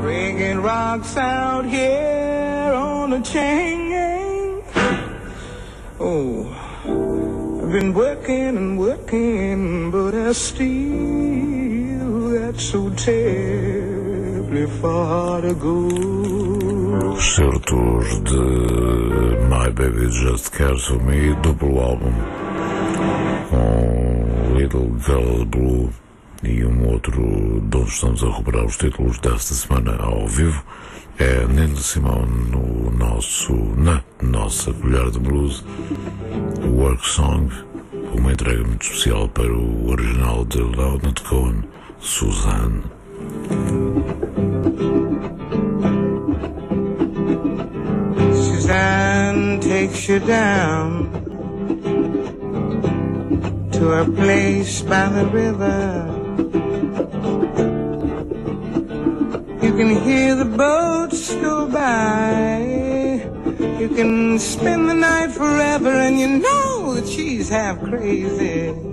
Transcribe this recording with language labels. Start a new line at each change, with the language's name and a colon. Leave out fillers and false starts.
English: Bringing rocks out here on the chain gang. Oh, I've been working and working, but I still got so terribly far to go.
Portuguese: Certos de My Baby Just Cares For Me, duplo álbum com Little Girl Blue e um outro de onde estamos a recuperar os títulos desta semana ao vivo, é Nina Simone no nosso, na nossa colher de blues, Work Song, uma entrega muito especial para o original de Leonard Cohen, Suzanne.
English: Suzanne takes you down to a place by the river. You can hear the boats go by. You can spend the night forever, and you know that she's half crazy.